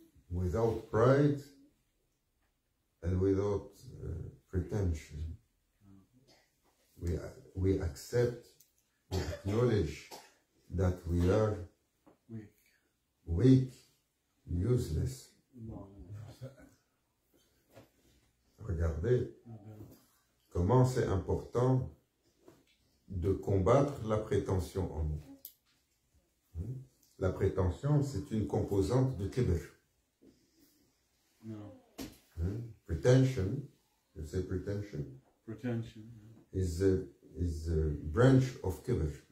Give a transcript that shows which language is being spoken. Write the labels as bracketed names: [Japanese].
[English] Without pride and without pretension. We accept, we acknowledge that we are weak, useless. [French] Regardez comment c'est important de combattre la prétention en nous. La prétention, c'est une composante du kibr. [English] Pretension, you say pretension? Pretension is a branch of kibr.